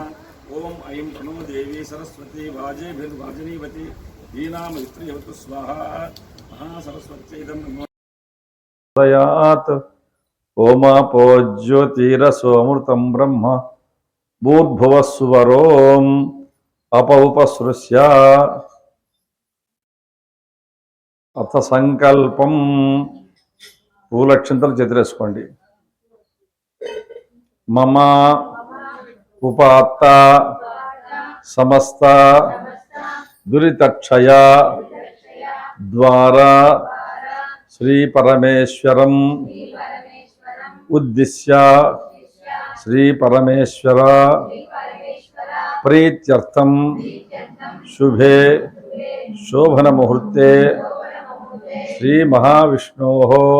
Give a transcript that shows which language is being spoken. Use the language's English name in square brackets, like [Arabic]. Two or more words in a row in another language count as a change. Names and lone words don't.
[Sanskrit] ओम ऐं प्रणो देवी सरस्वती वाजीभिर्वाजनीवती दीनामवित्रीवतु स्वाहा महासरस्वत्यैदं नमः। ओमापो ज्योतिरसोऽमृतं ब्रह्म भूर्भुवस्सुवरों अपौपसृष्य अथ संकल्पं [Telugu] పూలక్షంతలు చేతులేసుకోండి. [Sanskrit] मम उपात्त समस्त दुरितक्षय द्वारा श्री परमेश्वरं उद्दिश्य श्री परमेश्वर प्रीत्यर्थं शुभे शोभन मुहूर्ते श्री महाविष्णोः